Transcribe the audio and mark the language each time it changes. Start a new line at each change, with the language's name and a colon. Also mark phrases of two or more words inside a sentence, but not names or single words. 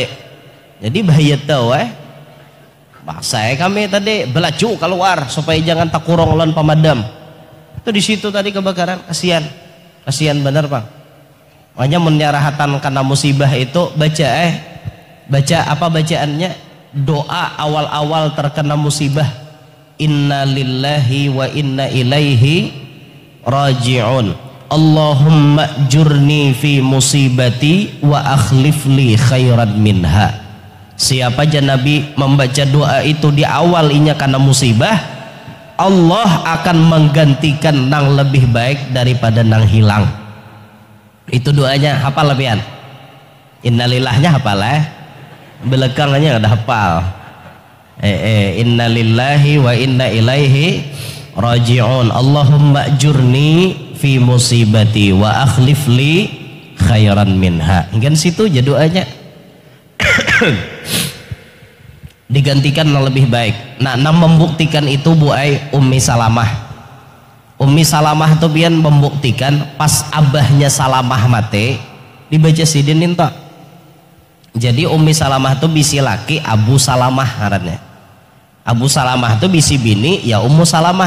Banjar: Jadi bahaya tahu Maksa kami tadi belaju keluar supaya jangan takurong lawan pemadam. Itu di situ tadi kebakaran, kasihan. Kasihan bener bang. Makanya menyarahatan karena musibah itu baca apa bacaannya? Doa awal-awal terkena musibah.
Arabic: إنا لله وإنا إليه راجعون. اللهم أجرني في مصيبتي وأخلف لي خيرا منها.
Banjar: Siapa aja Nabi membaca doa itu di awal inya karena musibah, Allah akan menggantikan nang lebih baik daripada nang hilang. Itu doanya hafal lebihan. Innalillahnya hafal belakangnya ada hafal.
Arabic: إنا لله وإنا إليه راجعون. اللهم أجرني في مصيبتي وأخلف لي خيرا منها.
Banjar: Hingga situ aja doanya. Digantikan yang lebih baik. Nah, membuktikan itu Ummi Salamah. Ummi Salamah itu pian membuktikan pas abahnya Salamah mati dibaca sidin tak. Jadi Ummi Salamah itu bisi laki Abu Salamah ngarannya. Abu Salamah itu bisi bini ya Ummu Salamah.